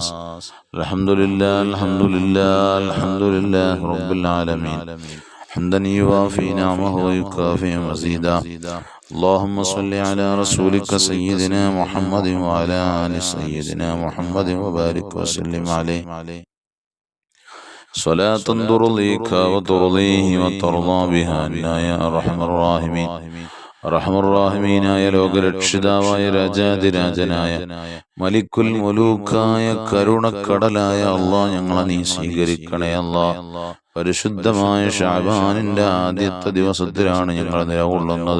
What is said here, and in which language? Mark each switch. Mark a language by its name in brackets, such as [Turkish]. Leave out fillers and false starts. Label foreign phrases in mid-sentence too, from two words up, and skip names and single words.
[Arabic] الحمد لله الحمد لله الحمد لله رب العالمين حمدا يوافي نعمه ويكافئ مزيدا. اللهم صل على رسولك سيدنا محمد وعلى آل سيدنا محمد وبارك وسلم عليه صلاة ترضيك وترضيه وترضى بها عنا يا أرحم الراحمين. [Malayalam] അർഹമർറാഹിമീനായ ലോകരക്ഷിതാവായ രാജാതിരാജനായ [Arabic] ملك الملوك [Malayalam] കരുണക്കടലായ അല്ലാഹ് ഞങ്ങളെ നീ സ്വീകരിക്കണേ അല്ലാഹ്. പരിശുദ്ധമായ ശഅബാനിന്റെ ആദ്യത്തെ ദിവസത്തിലാണ് ഞങ്ങൾ നിലകൊള്ളുന്നത്.